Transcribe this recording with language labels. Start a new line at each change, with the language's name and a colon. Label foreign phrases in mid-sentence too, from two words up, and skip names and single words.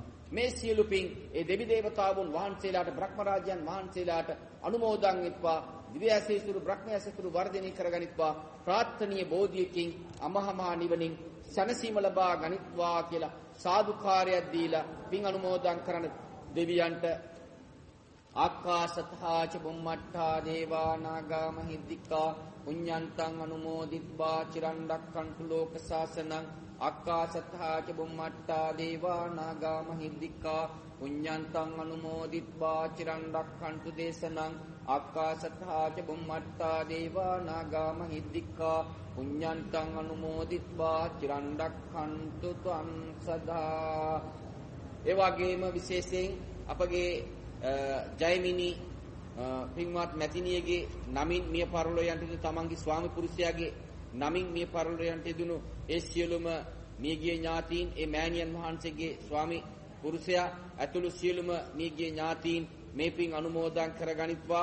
Sinhala: මේ සියලු පින් ඒ දෙවි දේවතාවුන් වහන්සේලාට බ්‍රහ්ම රාජයන් වහන්සේලාට අනුමෝදන් වෙත්වා, දිව්‍ය ඇසීසුරු බ්‍රහ්ම ඇසීසුරු වර්ධනය කරගනිත්වා, ප්‍රාර්ථනීය බෝධියකින් අමහා නිවනින් සැනසීම ලබා ගනිත්වා කියලා සාදුකාරයක් දීලා පින් අනුමෝදන් කරන දෙවියන්ට
Pali: ආකාශත්තා ච බුම්මත්තා දේවා නාග මහිද්దికා පුඤ්ඤන්තං අනුමෝදිත්වා චිරන් රැක්කන්තු ලෝක සාසනං ආකාශත්තා ච බුම්මත්තා දේවා නාග මහිද්దికා පුඤ්ඤන්තං අනුමෝදිත්වා චිරන් රැක්කන්තු දේශනං ආකාශත්තා ච බුම්මත්තා දේවා නාග මහිද්దికා පුඤ්ඤන්තං අනුමෝදිත්වා චිරන් රැක්කන්තු ත්වං සදා.
Sinhala: ඒ වගේම විශේෂයෙන් අපගේ ජයමිනි පින්වත් මැතිණියගේ නමින් මිය පරලෝ යන්ට තමන්ගේ ස්වාමි පුරුෂයාගේ නමින් මිය පරලෝ යන්ට දුණු ඒ සියලුම මියගිය ඥාතීන් ඒ මෑණියන් වහන්සේගේ ස්වාමි පුරුෂයා ඇතුළු සියලුම මියගිය ඥාතීන් මේ පින් අනුමෝදන් කරගනිත්වා.